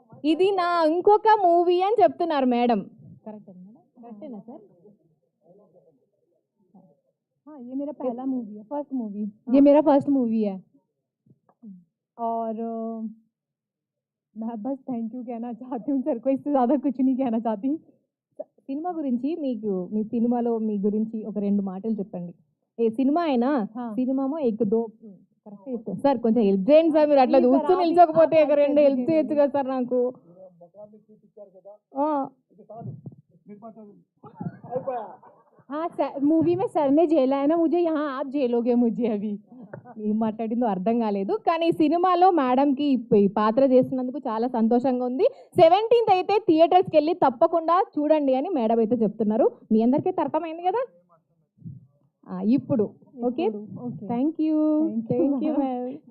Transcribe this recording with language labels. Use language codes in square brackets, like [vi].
[te] ఇది నా ఇంకొక మూవీ అని చెప్తున్నారు మేడం. కరెక్టేనా సార్? [hi] हाँ, ये मेरा पहला मूवी है, फर्स्ट मूवी. ये मेरा फर्स्ट मूवी है. और मैं बस थैंक यू कहना चाहती हूँ सर को, इससे ज़्यादा कुछ नहीं कहना चाहती. [te] సినిమా గురించి మీకు మీ సినిమాలో మీ గురించి ఒక 2 మాటలు చెప్పండి. ఏ సినిమా అయినా సినిమామో ఎక్ దో కరెక్ట్ చెప్తాను సార్, కొంచెం హెల్ప్ చేయండి సార్. మీరు అట్లా చూస్తూ నిల్చోకపోతే ఒక 2 హెల్ప్ చేయొచ్చు కదా సార్ నాకు. [hi] हाँ सर, मूवी में सर ने झेला है ना मुझे, यहाँ आप झेलोगे मुझे अभी. [te] ఏం మాట్లాడిందో అర్థం కాలేదు. కానీ ఈ సినిమాలో మేడంకి ఈ పాత్ర చేస్తున్నందుకు చాలా సంతోషంగా ఉంది. 17th అయితే థియేటర్స్కి వెళ్ళి తప్పకుండా చూడండి అని మేడం అయితే చెప్తున్నారు. మీ అందరికీ అర్థమైంది కదా. ఇప్పుడు ఓకే, [en] Thank you ma'am.